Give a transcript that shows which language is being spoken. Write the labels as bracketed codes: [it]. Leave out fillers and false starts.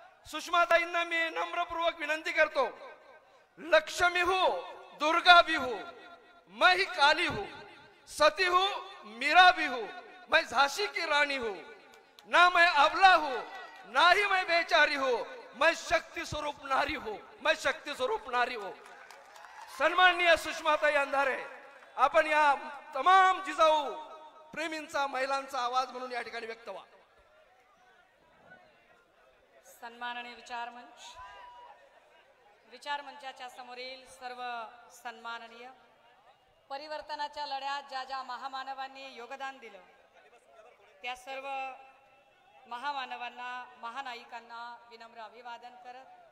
[mr] सुषमाताईंना मी नम्रपूर्वक विनंती करतो. [hi] लक्ष्मी हूँ, दुर्गा भी हूँ, मैं ही काली हूँ, सती हूँ, मीरा भी हूँ, मैं झांसी की रानी हूँ. ना मैं अबला हूँ, ना ही मैं बेचारी हूँ, मैं शक्ति स्वरूप नारी हूँ, मैं शक्ति स्वरूप नारी हूँ. [mr] सन्माननीय सुषमाताई अंधारे, आपण या तमाम जिजाऊ प्रेमींचा महिलांचा आवाज म्हणून या ठिकाणी व्यक्त व्हा. सन्माननीय विचार मंचाच्या समोरील सर्व सन्माननीय परिवर्तनाच्या लढ्यात ज्या ज्या महामानवांनी योगदान दिलं त्या सर्व महामानवांना महानायिकांना विनम्र अभिवादन करत,